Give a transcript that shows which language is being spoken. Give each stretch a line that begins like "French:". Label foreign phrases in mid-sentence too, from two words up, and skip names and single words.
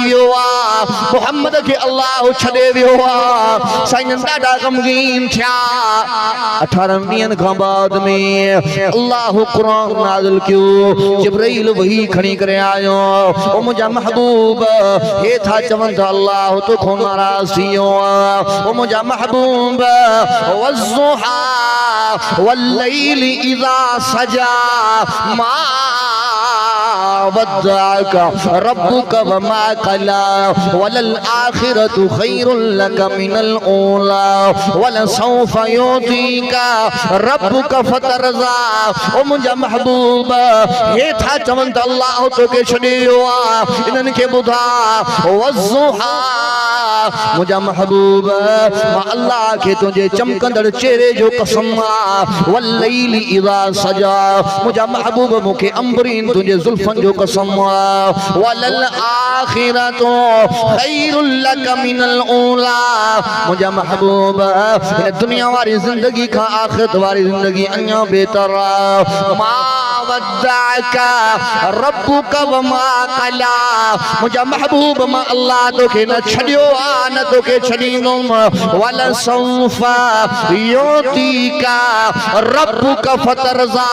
Sindhi: वियो आहे मोहम्मद खे अल्लाह छॾे वियो आहे साईं ॾाढा गमगीन थिया 18 ॾींहंनि खां बाद में अल्लाह कुरान नाज़िल कयो जिब्राइल वही खणी करे आयो ओ मुंहिंजा महबूब हे था चवनि त अल्लाह तोखो नाराज़ थी वियो आहे ओ मुंहिंजा महबूब
Arabic: والضحى والليل إذا سجى ما ودعك ربك وما قلى وللآخرة خير لك من الأولى ولسوف يعطيك ربك فترضى
Sindhi: ओ मुंहिंजा महबूब हे था चवनि त अल्लाह तोखे छॾे वियो आहे इन्हनि खे ॿुधा वज़्ज़ुहा मुंहिंजा महबूब मां अल्लाह खे तुंहिंजे चमकंदड़ चेहरे जो कसम आहे
Arabic: والليل إذا سجى
Sindhi: मुंहिंजा महबूब मूंखे अंबरीन तुंहिंजे ज़ुल्फ़नि जो कसम आहे
Arabic: وللآخرة خير لك من الأولى
Sindhi: मुंहिंजा महबूब हिन दुनिया वारी ज़िंदगी खां आख़िरत वारी ज़िंदगी अञा बहितर आहे
Arabic: ما ودعك ربك وما قلى
Sindhi: मुंहिंजा महबूब मां अल्लाह तोखे न छॾियो आहे न तोखे छॾींदुमि
Arabic: ولسوف يعطيك ربك فترضى